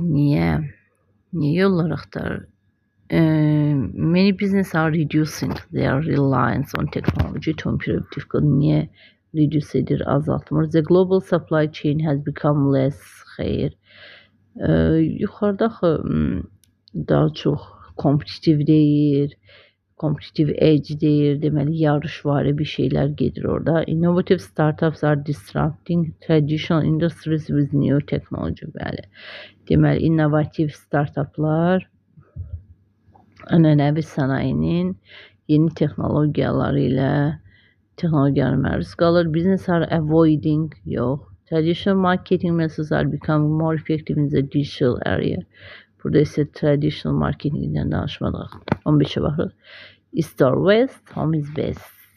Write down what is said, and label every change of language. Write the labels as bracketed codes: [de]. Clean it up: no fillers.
[az] Niyə yollar axtarır? [en] Many businesses are reducing their reliance on technology to improve difficulty. [az] Niyə reduce edir, azaltmır? [en] The global supply chain has become less [az] xeyr. Yuxarıda daha çox kompetitiv deyir, competitive edge deyir, deməli yarışvari bir şeylər gedir orada. [en] Innovative startups are disrupting traditional industries with new technology. [az] Bəli. Deməli innovativ startuplar ənənəvi sənayinin yeni texnologiyaları ilə məruz qalır. [en] Business are avoiding, [az] yox. [en] Traditional marketing methods are becoming more effective in the digital area. [az] Burada isə traditional marketingdən danışmadıq. 15'e baxırıq. [en] East or west, home is best.